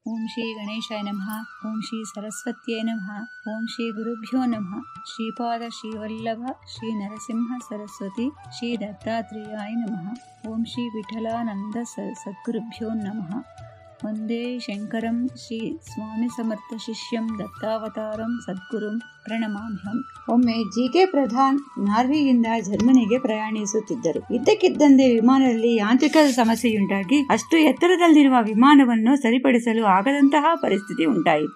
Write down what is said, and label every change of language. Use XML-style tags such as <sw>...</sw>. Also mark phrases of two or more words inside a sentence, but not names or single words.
<sa>ಓಂ ಶ್ರೀ ಗಣೇಶಾಯ ನಮಃ. ಓಂ ಶ್ರೀ ಸರಸ್ವತ್ಯೈ ನಮಃ. ಓಂ ಶ್ರೀ ಗುರುಭ್ಯೋ ನಮಃ. ಶ್ರೀಪಾದ ಶ್ರೀವಲ್ಲಭ ಶ್ರೀ ನರಸಿಂಹ ಸರಸ್ವತಿ ಶ್ರೀ ದತ್ತಾತ್ರೇಯಾಯ ನಮಃ. ಓಂ ಶ್ರೀ ವಿಠಲಾನಂದ ಸದ್ಗುರುಭ್ಯೋ ನಮಃ. ವಂದೇ ಶಂಕರಂ ಶ್ರೀ ಸ್ವಾಮಿ ಸಮರ್ಥ ಶಿಷ್ಯಂ ದತ್ತಾವತಾರಂ ಸದ್ಗುರುಂ ಪ್ರಣಮಾಮ್ಯಹಂ.</sa> <kn>ಒಮ್ಮೆ ಜಿ.ಕೆ. ಪ್ರಧಾನ್ ನಾರ್ವೆಯಿಂದ ಜರ್ಮನಿಗೆ ಪ್ರಯಾಣಿಸುತ್ತಿದ್ದರು. ಇದ್ದಕ್ಕಿದ್ದಂತೆ ವಿಮಾನದಲ್ಲಿ ಯಾಂತ್ರಿಕ ಸಮಸ್ಯೆಯುಂಟಾಗಿ ಅಷ್ಟು ಎತ್ತರದಲ್ಲಿರುವ ವಿಮಾನವನ್ನು ಸರಿಪಡಿಸಲು ಆಗದಂತಹ ಪರಿಸ್ಥಿತಿ ಉಂಟಾಯಿತು.</kn>